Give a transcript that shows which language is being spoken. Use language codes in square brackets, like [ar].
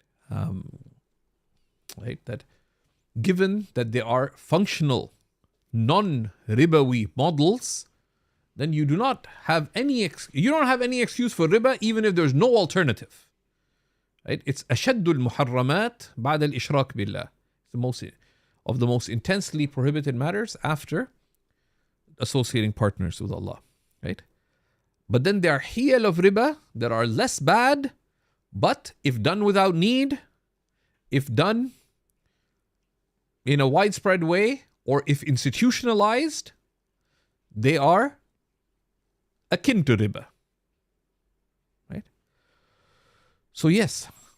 [en] Right? That given that they are functional, non-ribawi models, then you do not have any excuse for riba, even if there's no alternative. Right? It's [ar] أشد المحرمات بعد الإشراك بالله. [en] It's the most intensely prohibited matters after associating partners with Allah. Right? But then there are hiyal of riba that are less bad, but if done without need, if done in a widespread way, or if institutionalized, they are akin to riba. Right? So yes.